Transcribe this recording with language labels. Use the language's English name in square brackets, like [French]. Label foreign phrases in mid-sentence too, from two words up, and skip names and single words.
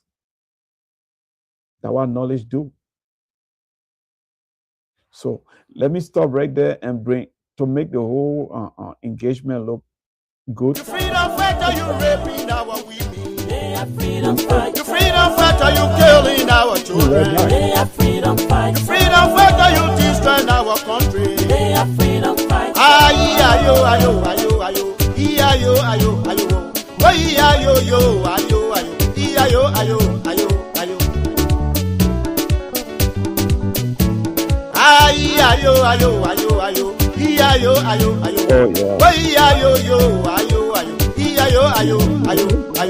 [English] That's what knowledge do. So let me stop right there and make the whole engagement look good. The freedom fighter, you raping our women. They are freedom fight. The freedom fighter, you killing our children. They are freedom fight. The freedom fighter, you destroying our country. They are freedom fight. Ayo, ayo, ayo, ayo, ayo, ayo, ayo. Oh, ayo, yo, ayo, ayo, ayo, ayo, ayo, ayo. Ayo, ayo, ayo, ayo, ayo, ayo, ayo. Oh yeah. Oh, ayo, yo, ayo, ayo, ayo, ayo, ayo.